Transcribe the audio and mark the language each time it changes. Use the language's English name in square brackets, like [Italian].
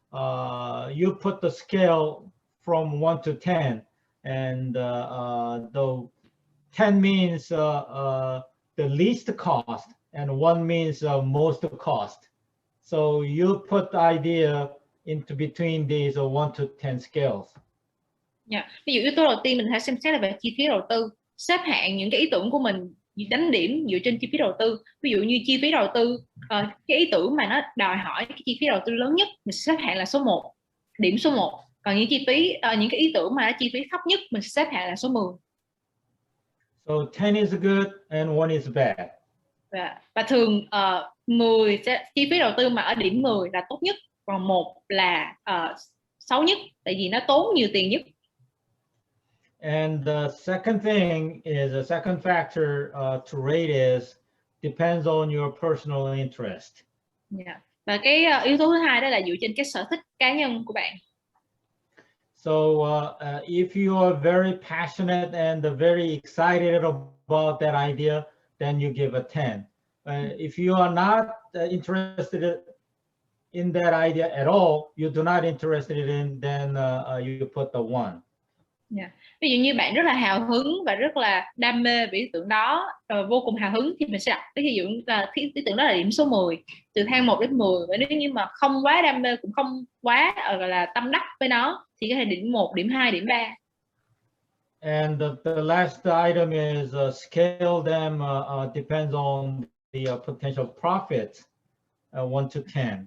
[English] you put the scale from 1 to 10, and the 10 means the least cost, and 1 means most cost. So you put the idea into between these 1 to 10 scales. Yeah. [Vietnamese] Ví dụ yếu tố đầu tiên mình hãy xem xét là về chi phí đầu tư, xếp hạng những cái ý tưởng của mình, đánh điểm dựa trên chi phí đầu tư. Ví dụ như chi phí đầu tư, cái ý tưởng mà nó đòi hỏi cái chi phí đầu tư lớn nhất mình xếp hạng là số 1, điểm số 1. Còn những chi phí, những cái ý tưởng mà nó chi phí thấp nhất mình xếp hạng là số 10. [English] So 10 is good and 1 is bad. [Vietnamese] Và thường 10 chi phí đầu tư mà ở điểm 10 là tốt nhất, còn 1 là xấu nhất, tại vì nó tốn nhiều tiền nhất. [English] And the second thing is, the second factor to rate is depends on your personal interest. Yeah. [Vietnamese] Và cái yếu tố thứ hai đó là dựa trên cái sở thích cá nhân của bạn. [English] So if you are very passionate and very excited about that idea, then you give a 10. If you are not interested in that idea at all, you do not interested in, then you put the 1. Yeah. [Vietnamese] Ví dụ như bạn rất là hào hứng và rất là đam mê về ý tưởng đó, vô cùng hào hứng, thì mình sẽ đặt cái ví dụ là ý tưởng đó là điểm số 10, từ thang 1 đến 10. Và nếu như mà không quá đam mê, cũng không quá gọi là tâm đắc với nó, thì có thể điểm 1, điểm 2, điểm 3. [English] And the last item is scale them depends on the potential profit, 1 to 10.